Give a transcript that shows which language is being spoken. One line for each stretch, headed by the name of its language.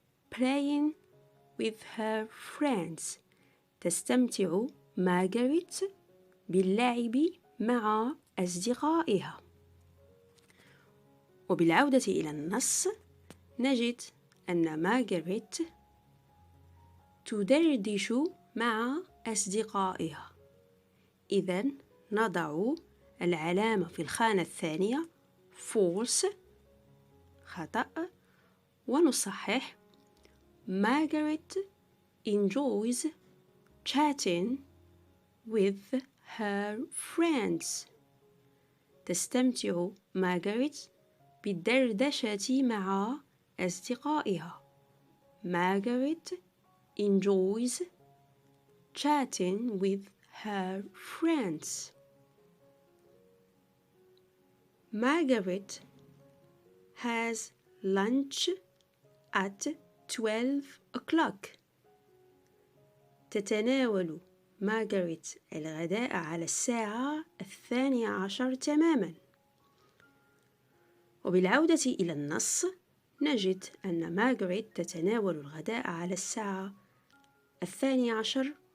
English: Playing with her friends.
Arabic: تستمتع مارغريت باللعب مع أصدقائها. وبالعودة إلى النص نجد أن مارغريت تدردش مع أصدقائها. إذن نضع العلامة في الخانة الثانية
English: false
Arabic: خطأ ونصحح
English: Margaret enjoys chatting with her friends.
Arabic: تستمتع مارغريت بالدردشة مع أصدقائها.
English: Margaret enjoys chatting with her friends. Margaret has lunch at 12 o'clock.
Arabic: تتناول مارغريت الغداء على الساعة 12 تماما. وبالعودة إلى النص نجد أن مارغريت تتناول الغداء على الساعة 12:15.